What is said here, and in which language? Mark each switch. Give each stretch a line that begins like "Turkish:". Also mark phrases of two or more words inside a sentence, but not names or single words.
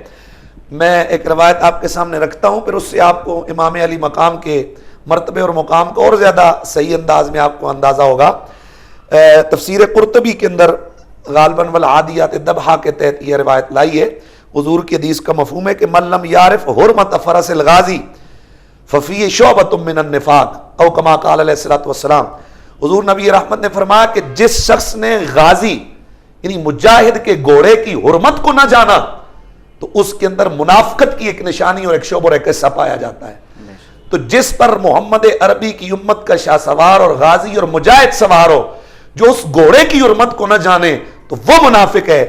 Urdu: میں ایک روایت آپ کے سامنے رکھتا ہوں، پھر اس سے آپ کو امام علی مقام کے مرتبے اور مقام کو اور زیادہ صحیح انداز میں آپ کو اندازہ ہوگا۔ تفسیر قرطبی کے اندر غالباً
Arabic: والعادیات ضبحا
Urdu: کے تحت یہ روایت لائی ہے۔ حضور کی حدیث کا مفہوم ہے کہ
Arabic: من لم یعرف حرمت فرس الغازی ففی شعبۃ من النفاق او کما قال علیہ الصلوۃ والسلام۔
Urdu: حضور نبی رحمت نے فرمایا کہ جس شخص نے غازی یعنی مجاہد کے گھوڑے کی حرمت کو نہ جانا تو اس کے اندر منافقت کی ایک نشانی اور ایک شعب اور ایک حصہ پایا جاتا ہے۔ تو جس پر محمد عربی کی امت کا شاہ سوار اور غازی اور مجاہد سوار ہو، جو اس گھوڑے کی حرمت کو نہ جانے تو وہ منافق ہے۔